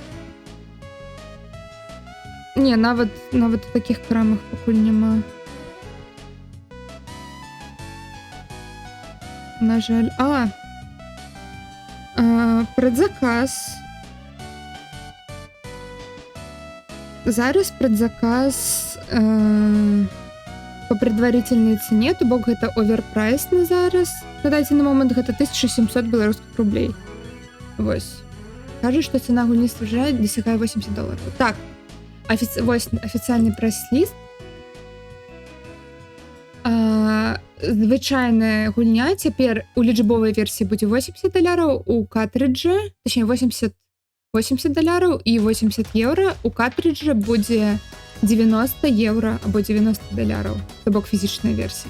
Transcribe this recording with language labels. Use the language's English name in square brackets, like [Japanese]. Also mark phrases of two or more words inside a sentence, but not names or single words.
[Belarusian] Не, нават у такіх крамах пакуль няма. На жаль. Предзаказ. Зараз [Russian] предзаказ по предварительной цене, [Belarusian] то бок гэта оверпрайс на зараз. На дадзены момент гэта 1700 беларускіх рублей. Вось. Кажа, што цана гульні дасягае $80. Так, вось афіцыйны прэс-ліст. Звычайная гульня цяпер у лічбовай версіі будзе $80, у картрыджа, точнее $80 і 80 евро, у картрыджа будзе 90 евро або $90, то бок фізічная версія.